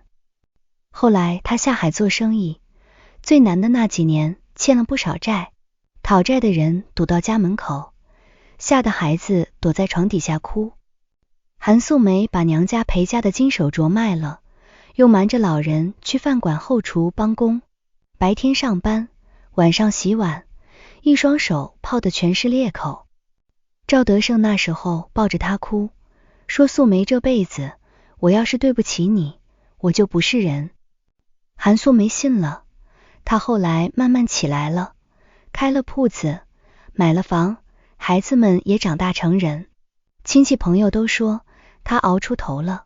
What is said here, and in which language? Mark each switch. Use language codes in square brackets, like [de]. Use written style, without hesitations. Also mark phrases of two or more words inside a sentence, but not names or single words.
[zh] 後來他下海做生意，最難的那幾年欠了不少債，討債的人堵到家門口，嚇得孩子躲在床底下哭。韓素梅把娘家裴家的金手鐲賣了，又瞞着老人去飯館後廚幫工，白天上班，晚上洗碗，一雙手泡得全是裂口。趙德勝那時候抱着她哭，說素梅這輩子，我要是對不起你，我就不是人。韓素梅信了，她後來慢慢起來了，開了鋪子，買了房，孩子們也長大成人，親戚朋友都說她熬出頭了。